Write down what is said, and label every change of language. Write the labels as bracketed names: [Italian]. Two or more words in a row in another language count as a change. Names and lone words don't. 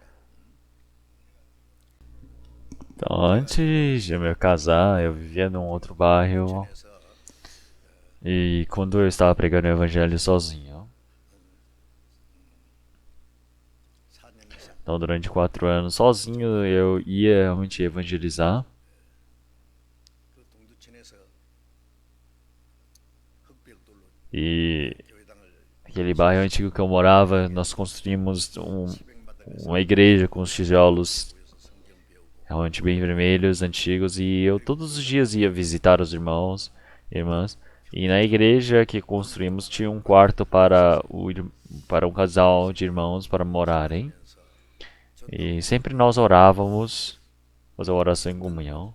[Portuguese] Então, antes de eu me casar, eu vivia num outro bairro. E quando eu estava pregando o evangelho sozinho. Então, durante 4 anos, sozinho, eu ia realmente evangelizar. [Korean] 그 동두천에서 흑백돌로 [Portuguese] E [Korean] 교회당을 [Portuguese] aquele bairro antigo que eu morava, nós construímos uma igreja com os tijolos [Korean] 성경 배우고 [Portuguese] realmente bem vermelhos, antigos, e eu todos os dias ia visitar os irmãos e irmãs. E na igreja que construímos tinha um quarto para um casal de irmãos para morarem. E sempre nós orávamos, fazia oração em comunhão.